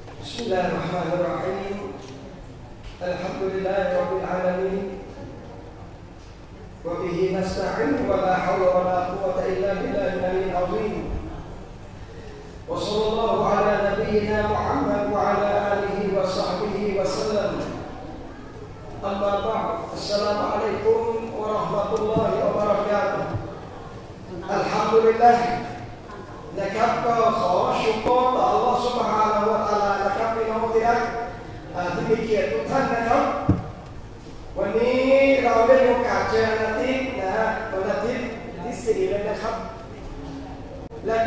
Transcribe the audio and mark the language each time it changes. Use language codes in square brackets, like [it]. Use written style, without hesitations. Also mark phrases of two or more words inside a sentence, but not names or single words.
[ar] بسم الله الرحمن الرحيم الحمد لله رب العالمين وبه نستعين ولا حول ولا قوة إلا بالله العلي العظيم وصلى الله على نبينا محمد وعلى آله وصحبه وسلم أما بعد السلام عليكم ورحمة الله وبركاته الحمد لله [th] นะครับก็ขอชุกรต่อ [ar] الله سبحانه وتعالى [th] นะครับพี่น้องที่รักที่มีเกียรติทุกท่านนะครับวันนี้เราได้มีโอกาสเจอวันอาทิตย์นะวันอาทิตย์ที่4เลยนะครับแล้ว